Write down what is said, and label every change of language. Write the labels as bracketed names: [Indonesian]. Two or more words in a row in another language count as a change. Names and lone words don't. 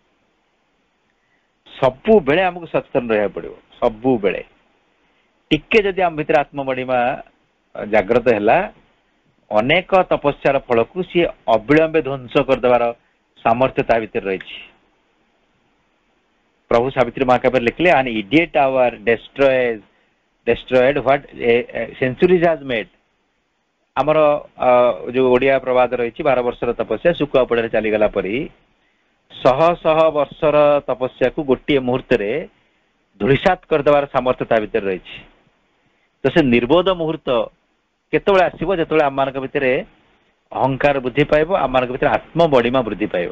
[Odia] ସବୁବେଳେ ଆମକୁ ସଚେତନ ରହିବାକୁ ପଡିବ, ସବୁବେଳେ। ଟିକେ ଯଦି ଆମ ଭିତରେ ଆତ୍ମବଡ଼ିମା ଜାଗ୍ରତ ହେଲା, ଅନେକ ତପସ୍ୟାର ଫଳକୁ ସିଏ ଅବିଳମ୍ବେ ଧ୍ୱଂସ କରିଦେବାର ସାମର୍ଥ୍ୟ ତା ଭିତରେ ରହିଛି। ପ୍ରଭୁ ସାବିତ୍ରୀ ମହାକାବ୍ୟରେ ଲେଖିଲେ, [English] an idiot hour destroyed what centuries has made। [Odia] ଆମର ଯୋଉ ଓଡିଆ ପ୍ରବାଦ ରହିଛି, 12 ବର୍ଷର ତପସ୍ୟା ଶୁଖୁଆ ପୋଡାରେ ଚାଲିଗଲା ପରି ଶହ ଶହ ବର୍ଷର ତପସ୍ୟାକୁ ଗୋଟିଏ ମୁହୂର୍ତ୍ତରେ ଧୂଳିସାତ କରିଦେବାର ସାମର୍ଥ୍ୟ ତା ଭିତରେ ରହିଛି। ତ ସେ ନିର୍ବୋଧ ମୁହୂର୍ତ୍ତ କେତେବେଳେ ଆସିବ, ଯେତେବେଳେ ଆମମାନଙ୍କ ଭିତରେ ଅହଙ୍କାର ବୃଦ୍ଧି ପାଇବ, ଆମମାନଙ୍କ ଭିତରେ ଆତ୍ମବଡ଼ିମା ବୃଦ୍ଧି ପାଇବ।